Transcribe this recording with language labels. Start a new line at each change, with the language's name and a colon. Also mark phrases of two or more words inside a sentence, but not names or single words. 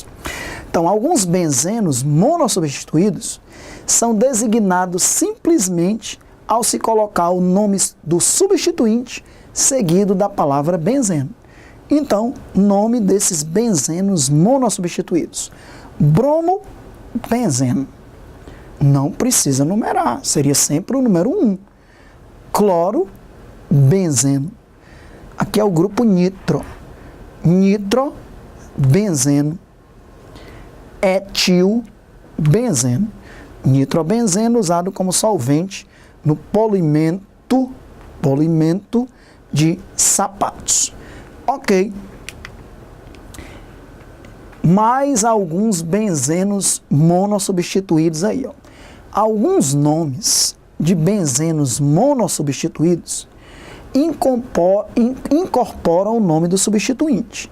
Portuguese: Então, alguns benzenos monossubstituídos são designados simplesmente ao se colocar o nome do substituinte seguido da palavra benzeno. Então, nome desses benzenos monossubstituídos: bromobenzeno. Não precisa numerar, seria sempre o número 1. Clorobenzeno. Aqui é o grupo nitro. Nitrobenzeno. Etilbenzeno. Nitrobenzeno usado como solvente no polimento de sapatos. Ok. Mais alguns benzenos monossubstituídos aí, ó. Alguns nomes de benzenos monossubstituídos incorporam o nome do substituinte.